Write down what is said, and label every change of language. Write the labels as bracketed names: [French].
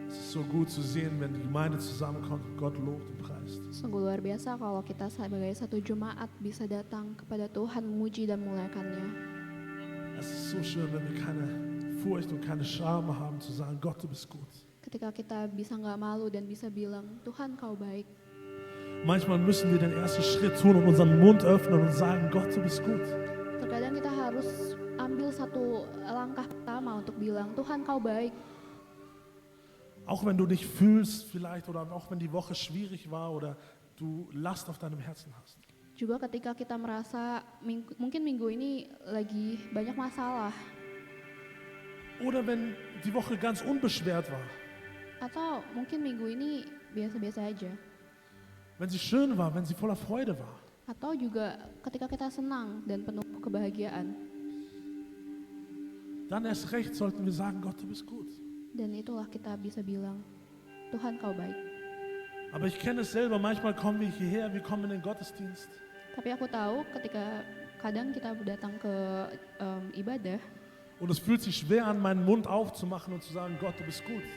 [German] So gut zu sehen, wenn die Gemeinde zusammenkommt und Gott lobt und preist. [Indonesian] Sungguh luar biasa kalau kita sebagai satu jemaat bisa datang kepada Tuhan, memuji dan memuliakannya. [German] Es ist so schön, wenn wir keine Furcht und keine Scham haben, zu sagen, Gott, du bist gut. [Indonesian] Ketika kita bisa nggak malu dan bisa bilang, Tuhan kau baik. [German] Manchmal müssen wir den ersten Schritt tun und unseren Mund öffnen und sagen, Gott, du bist gut. [Indonesian] Terkadang kita harus ambil satu langkah pertama untuk bilang, Tuhan kau baik. [German] Auch wenn du nicht fühlst vielleicht oder auch wenn die Woche schwierig war oder du Last auf deinem Herzen hast. [Indonesian] Juga ketika kita merasa mungkin minggu ini lagi banyak masalah. [German] Oder wenn die Woche ganz unbeschwert war. [Indonesian] Atau mungkin minggu ini biasa-biasa aja. [German] Wenn sie schön war, wenn sie voller Freude war. [Indonesian] Atau juga ketika kita senang dan penuh kebahagiaan. [German] Dann erst recht sollten wir sagen, Gott, du bist gut. [Indonesian] Dan itulah kita bisa bilang, Tuhan kau baik. [German] Aber ich kenne es selber, manchmal kommen wir hierher, wir kommen in den Gottesdienst. [Indonesian] Tapi aku tahu ketika kadang kita datang ke ibadah. [German] Und es fühlt sich schwer an, meinen Mund aufzumachen und zu sagen, Gott, du bist gut.